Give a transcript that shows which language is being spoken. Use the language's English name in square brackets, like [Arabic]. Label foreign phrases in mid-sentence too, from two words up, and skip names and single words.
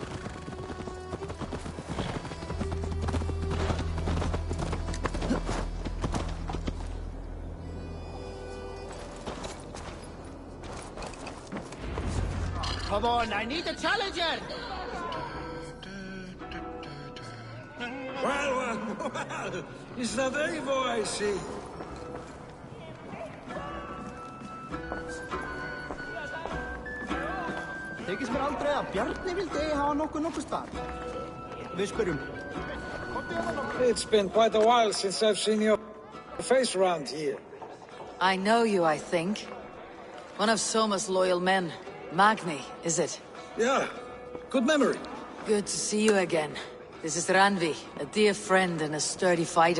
[English] Come on, I need a challenger! Well, is that Eivor I see? [Icelandic] Þykist mér aldrei að Bjarni vildi hafa nokkuð starf. Við spyrjum. [English] It's been quite a while since I've seen your face around here. I know you, I think. One of Soma's loyal men. Magni, is it? Yeah, good memory. Good to see you again. This is Ranvi, a dear friend and a sturdy fighter.